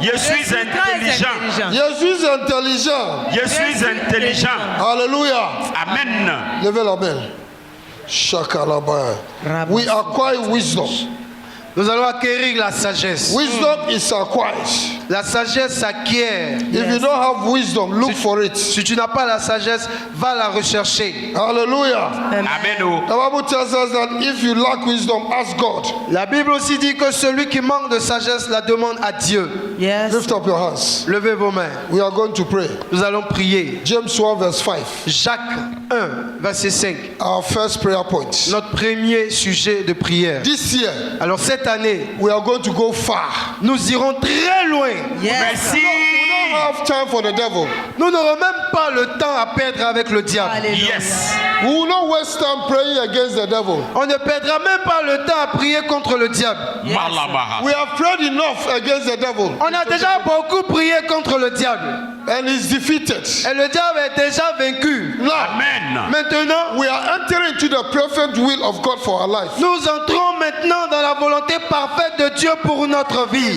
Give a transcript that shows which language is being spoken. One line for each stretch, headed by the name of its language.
French: Je suis très intelligent. Je suis intelligent. Je suis intelligent. Alléluia. Amen. Levez la main.
English: Shakalaba. We acquire wisdom.
French: Nous allons acquérir la sagesse.
English: Wisdom is acquired.
French: La sagesse s'acquiert.
English: If you don't have wisdom, look for it.
French: Si tu n'as pas la sagesse, va la rechercher. Hallelujah. Amen. Oh.
English: The Bible tells us that if you lack wisdom, ask God.
French: La Bible aussi dit que celui qui manque de sagesse la demande à Dieu. Yes.
English: Lift up your hands.
French: Levez vos mains.
English: We are going to pray.
French: Nous allons prier.
English: James 1 verse 5.
French: Jacques 1, verset 5.
English: Our first prayer point.
French: Notre premier sujet de prière.
English: This year,
French: Alors cette année,
English: we are going to go far.
French: nous irons très loin. Yes. Merci.
English: We don't have time for the devil.
French: Nous n'aurons même pas le temps à perdre avec le diable. Alléluia. Yes.
English: We will not waste time praying against the devil.
French: On ne perdra même pas le temps à prier contre le diable. Malabaha.
English: We have prayed enough against the devil,
French: On a déjà beaucoup prié contre le diable.
English: and he's defeated.
French: Et le diable est déjà vaincu.
English: Now, Amen.
French: Maintenant,
English: we are entering into the perfect will of God for our life.
French: nous entrons maintenant dans la volonté parfaite de Dieu pour notre vie.